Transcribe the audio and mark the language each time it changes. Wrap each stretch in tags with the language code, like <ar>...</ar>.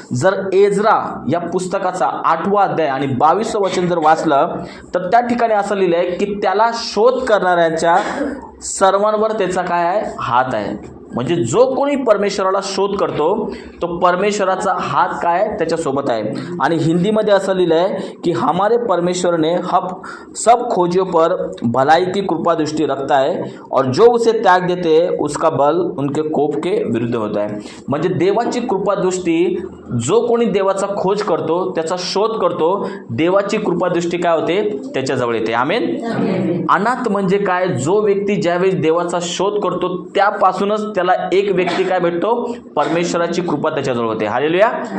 <mr>जर एज्रा या पुस्तकाचा 8वा अध्याय आणि 22वं वचन जर वाचलं तर त्या ठिकाणी असं लिहिलं आहे की त्याला शोध करणाऱ्यांच्या सर्वांवर त्याचा काय आहे, हात आहे. म्हणजे जो कोणी परमेश्वराला शोध करतो तो परमेश्वराचा हात काय त्याच्यासोबत आहे. आणि हिंदीमध्ये असं लिहिलं आहे की</mr> <hi>हमारे परमेश्वर ने सब खोजियों पर भलाई की कृपा दृष्टि रखता है और जो उसे त्याग देते हैं उसका बल उनके कोप के विरुद्ध होता है.</hi> <mr>म्हणजे देवाची कृपा दृष्टी, जो कोणी देवाचा खोज करतो, त्याचा शोध करतो, देवाची कृपा दृष्टी काय होते, त्याच्याजवळ येते. आमेन. अनाथ म्हणजे काय, जो व्यक्ती ज्यावेळी देवाचा शोध करतो त्यापासूनच त्याला एक व्यक्ती काय भेटतो, परमेश्वराची कृपा त्याच्याजवळ होते. हालेलुया.</mr>